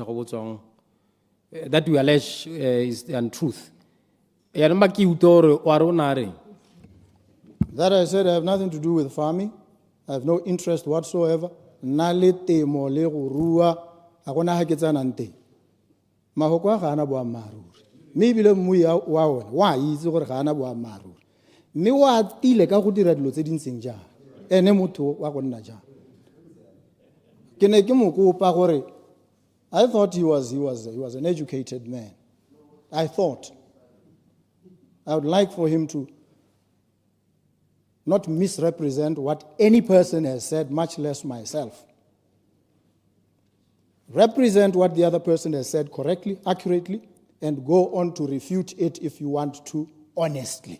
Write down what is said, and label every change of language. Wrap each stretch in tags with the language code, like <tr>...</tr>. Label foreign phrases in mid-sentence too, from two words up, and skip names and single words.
<en>𝗧𝗦 that we allege is the untruth. That I said I have nothing to do with farming. I have no interest whatsoever.</en> <tn>Maybe le mui wa ona wa itse gore ga ana boammaaruri mme wa tile ka go dira dilo tse dintseng jang ene motho wa go nna jang ke ne ke mo kopa gore</tn> <en>I thought he was an educated man. I thought I would like for him to not misrepresent what any person has said, much less myself. Represent what the other person has said correctly, accurately, and go on to refute it if you want to, honestly.</en>